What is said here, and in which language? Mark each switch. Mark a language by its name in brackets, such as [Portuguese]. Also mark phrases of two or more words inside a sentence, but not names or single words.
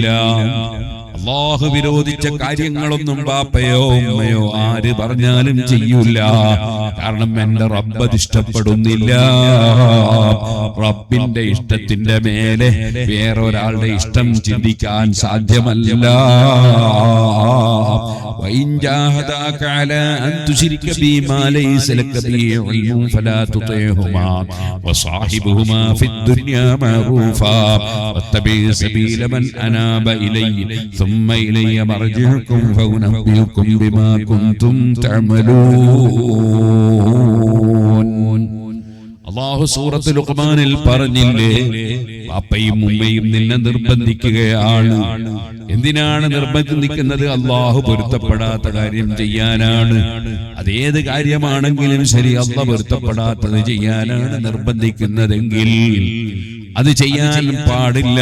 [Malayalam] അല്ലാഹു വിരോധിച്ച കാര്യങ്ങളൊന്നും ബാപ്പയോ ഉമ്മയോ ആര് പറഞ്ഞാലും ചെയ്യൂല. കാരണം എന്റെ റബ്ബ് അത് ഇഷ്ടപ്പെടുന്നില്ല. റബ്ബിന്റെ ഇഷ്ടത്തിന്റെ മേലെ വേറൊരാളുടെ ഇഷ്ടം ചിന്തിക്കാൻ സാധ്യമല്ല. [Arabic] وإن جاهداك على أن تشرك بي ما ليس لك به علم فلا تطعهما وصاحبهما في الدنيا معروفا واتبع سبيل من أناب إلي ثم إلي مرجعكم فأنبئكم بما كنتم تعملون. [Malayalam] അല്ലാഹു സൂറത്തുൽ ലുഖ്മാനിൽ പറഞ്ഞില്ലേ, ബാപ്പയും ഉമ്മയും നിന്നെ നിർബന്ധിക്കുകയാണ്. എന്തിനാണ് നിർബന്ധിക്കുന്നത്? അല്ലാഹു പൊരുത്തപ്പെടാത്ത കാര്യം ചെയ്യാനാണ്. അതേത് കാര്യമാണെങ്കിലും ശരി, അല്ലാഹു പൊരുത്തപ്പെടാത്തത് ചെയ്യാനാണ് നിർബന്ധിക്കുന്നതെങ്കിൽ അത് ചെയ്യാൻ പാടില്ല.